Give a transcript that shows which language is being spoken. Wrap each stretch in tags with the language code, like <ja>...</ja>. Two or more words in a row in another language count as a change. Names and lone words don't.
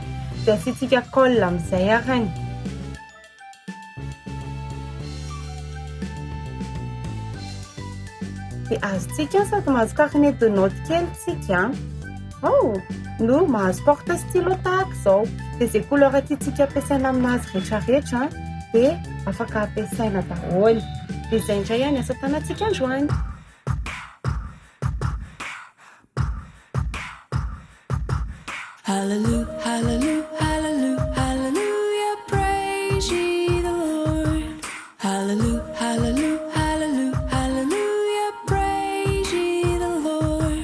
<mg>Dia asiantsika colle amin'izay arany. Dia azontsika sady mahazo</mg> <fr>carnet de note</fr> <mg>kely tsika. No mahazo</mg> <fr>porte stylo</fr> <mg>tahaka izao. Dia izay couleur tiantsika ampiasaina aminazy rehetrarehetra dia afaka ampiasaina daholo. Dia izay indray any asa tanantsika androany.</mg> <en>Hallelujah, hallelujah, hallelujah, hallelujah, praise ye the Lord. Hallelujah, hallelujah, hallelujah, hallelujah, praise ye the Lord.</en>